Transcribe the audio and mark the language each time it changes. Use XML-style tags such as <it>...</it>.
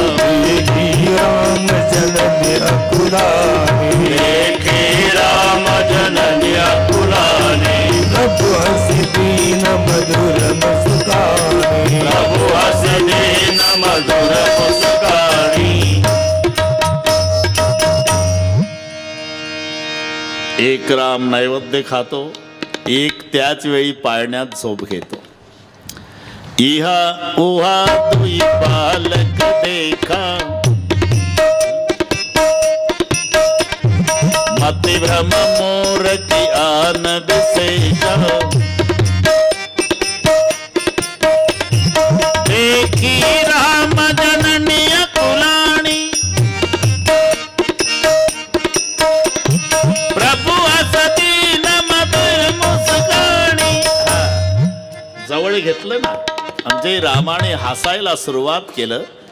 <awa>देखी राम जननी अकुलानी, देखी राम जननी अकुलानी. प्रभु हसी दीन मधुर मुस्कानी, प्रभु हस दीन मधुर मुस्कानी.</awa> <mr>एक राम नैवेद्य खातो, एक त्याच वेळी पाळण्यात झोप घेतो.</mr> <awa>इहा उहा दुई बालक देखा, मति भ्रम मूर्ति आन विशेषा. देखी राम जननी अकुलानी, प्रभु हसती न मधुर मुस्कानी.</awa> <mr>जवळ घेतलं ना, म्हणजे रामाने हसायला सुरुवात केलं.</mr>